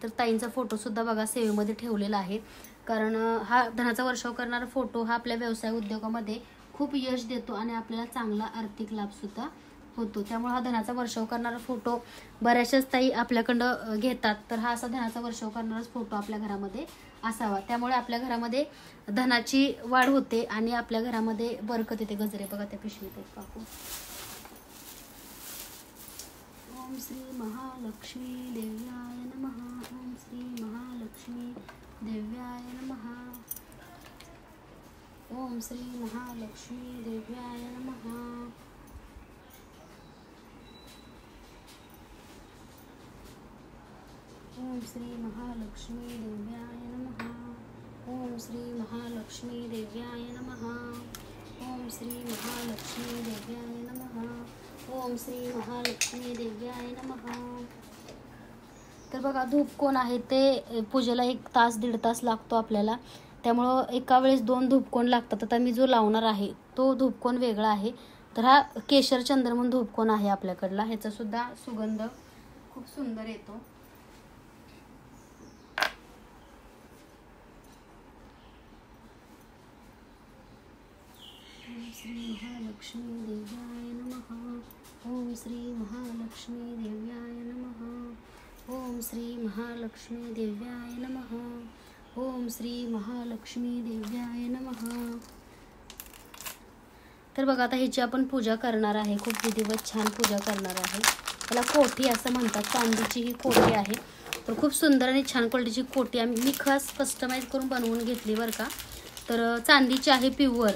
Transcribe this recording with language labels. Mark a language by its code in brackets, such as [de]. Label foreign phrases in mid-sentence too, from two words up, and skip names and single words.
[mr] तर ताईंचा फोटो सुद्धा बघा सेवेमध्ये ठेवलेला आहे, कारण हा धनाचा वर्षाव करणारा फोटो हा आपल्या व्यवसाय उद्योगामध्ये खूप यश देतो आणि आपल्याला चांगला आर्थिक लाभ सुद्धा होतो. त्यामुळे हा धनाचा वर्षाव करणारा फोटो बऱ्याचशाच ताई आपल्याकडं घेतात. तर हा असा धनाचा वर्षाव करणाराच फोटो आपल्या घरामध्ये असावा. त्यामुळे आपल्या घरामध्ये धनाची वाढ होते आणि आपल्या घरामध्ये बरकत येते. गजरे बघा त्या पिशवीत पाहू. [sa] ओम श्री महालक्ष्मी देव्याय नमः. ओम श्री महालक्ष्मी देव्याय नमः. ओम श्री महालक्ष्मी देव्याय नमः. ओम श्री महालक्ष्मी देव्याय नमः. ओम श्री महालक्ष्मी देव्याय नमः. ओम श्री महालक्ष्मी देव्याय नमः. ओम श्री महालक्ष्मी देव्याय नमः. [mr] तर बघा, धूपकोण आहे ते पूजेला 1 तास 1.5 तास लागतो आपल्याला. त्यामुळं एका वेळेस 2 धूपकोण लागतात. आता मी जो लावणार आहे तो धूपकोण वेगळा आहे. तर हा केशर चंद्रमन धूपकोण आहे आपल्याकडला. ह्याचा सुद्धा सुगंध खूप सुंदर येतो. [sa] ओम श्री महालक्ष्मी देव्याय नमः. ओम श्री महालक्ष्मी देव्याय नमः. ओम श्री महालक्ष्मी देव्याय नमः. ओम श्री महालक्ष्मी देव्याय नमः. [mr] तर बघा आता ह्याची आपण पूजा करणार आहे. खूप विधिवत छान पूजा करणार आहे. त्याला कोठी असं म्हणतात. चांदीची ही कोठी आहे. तर खूप सुंदर आणि छान क्वालिटीची कोठी मी खास कस्टमाइज करून बनवून घेतली बरं का. तर चांदीची आहे प्युअर.